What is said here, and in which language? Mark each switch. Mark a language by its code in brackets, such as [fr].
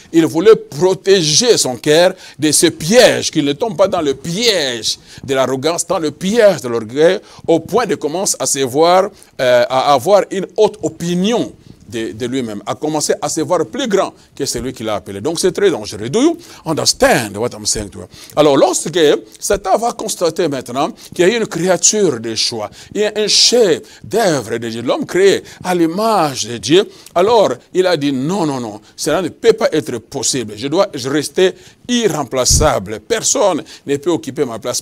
[fr] Il voulait protéger son cœur de ce piège, qu'il ne tombe pas dans le piège de l'arrogance, dans le piège de l'orgueil, au point de commencer à avoir une haute opinion de lui-même, a commencé à se voir plus grand que celui qui l'a appelé. Donc c'est très dangereux. [en] Do you understand what I'm saying to you? [fr] Alors lorsque Satan va constater maintenant qu'il y a une créature de choix, il y a un chef d'œuvre de Dieu, l'homme créé à l'image de Dieu, alors il a dit non, non, non, cela ne peut pas être possible. Je dois rester irremplaçable. Personne ne peut occuper ma place.